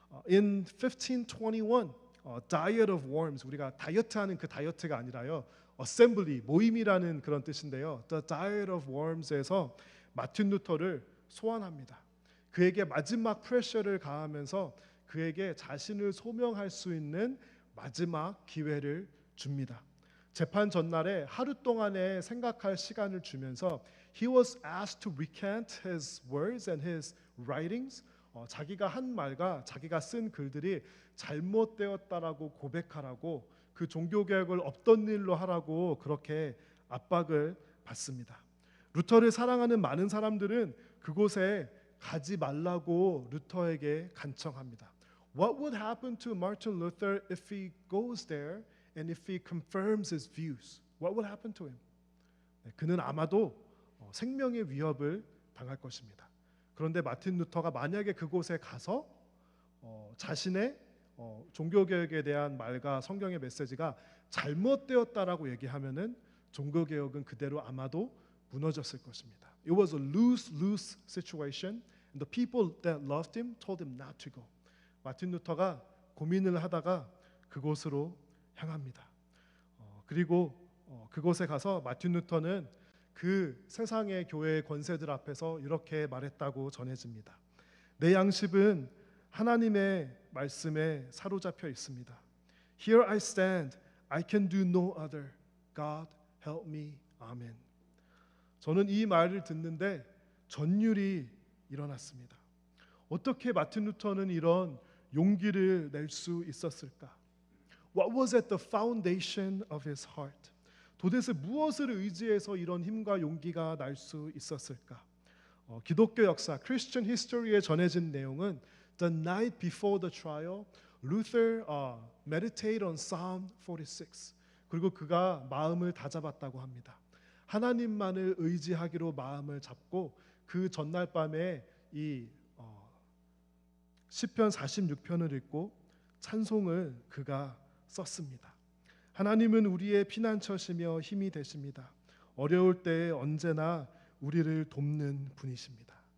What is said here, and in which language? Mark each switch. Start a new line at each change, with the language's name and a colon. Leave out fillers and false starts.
English: In 1521, Diet of Worms,
Korean: 우리가 다이어트하는 그 다이어트가 아니라요, Assembly, 모임이라는 그런 뜻인데요. The Diet of Worms에서 마틴 루터를 소환합니다. 그에게 마지막 프레셔를 가하면서 그에게 자신을 소명할 수 있는 마지막 기회를 줍니다. 재판 전날에 하루 동안의 생각할 시간을 주면서
English: he was asked to recant his words and his writings.
Korean: 자기가 한 말과 자기가 쓴 글들이 잘못되었다라고 고백하라고, 그 종교개혁을 없던 일로 하라고 그렇게 압박을 받습니다. 루터를 사랑하는 많은 사람들은 그곳에 가지 말라고 루터에게 간청합니다.
English: What would happen to Martin Luther if he goes there and if he confirms his views? What would happen to him?
Korean: 그는 아마도 생명의 위협을 당할 것입니다. 그런데 마틴 루터가 만약에 그곳에 가서 자신의 종교개혁에 대한 말과 성경의 메시지가 잘못되었다라고 얘기하면은 종교개혁은 그대로 아마도 무너졌을 것입니다.
English: It was a lose-lose situation, and the people that loved him told him not to go.
Korean: 마틴 루터가 고민을 하다가 그곳으로 향합니다. 그리고 그곳에 가서 마틴 루터는 그 세상의 교회의 권세들 앞에서 이렇게 말했다고 전해집니다. 내 양심은 하나님의 말씀에 사로잡혀 있습니다.
English: Here I stand, I can do no other. God help me.
Korean: 아멘. 저는 이 말을 듣는데 전율이 일어났습니다. 어떻게 마틴 루터는 이런 용기를 낼 수 있었을까?
English: What was at the foundation of his heart?
Korean: 도대체 무엇을 의지해서 이런 힘과 용기가 날 수 있었을까? 기독교 역사,
English: Christian history에
Korean: 전해진 내용은
English: the night before the trial, Luther meditated on Psalm 46.
Korean: 그리고 그가 마음을 다잡았다고 합니다. 하나님만을 의지하기로 마음을 잡고 그 전날 밤에 이 시편 46편을 읽고 찬송을 그가 썼습니다. 하나님은 우리의 피난처시며 힘이 되십니다. 어려울 때에 언제나 우리를 돕는 분이십니다.